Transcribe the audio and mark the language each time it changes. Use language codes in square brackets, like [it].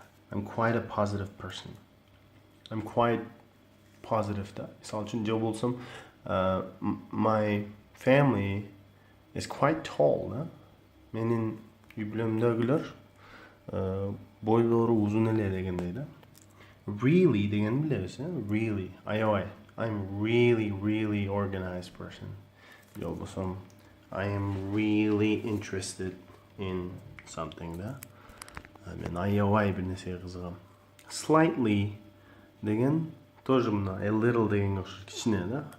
[en] I'm quite a positive person. I'm quite positive да. [ky] Мисалы үчүн же болсом [en] my family is quite tall да. [ky] Менин үй бүлөмдөгүлөр бойлору узун эле дегендей да. [en] Really [ky] деген билебиз, [en] really. I'm really organized person. [ky] Же болсом [en] I am really interested in something да. [ky] Мен аябай бир нерсеге кызыгам. Slightly деген тоже мына a little дегенге окшош, кичине да.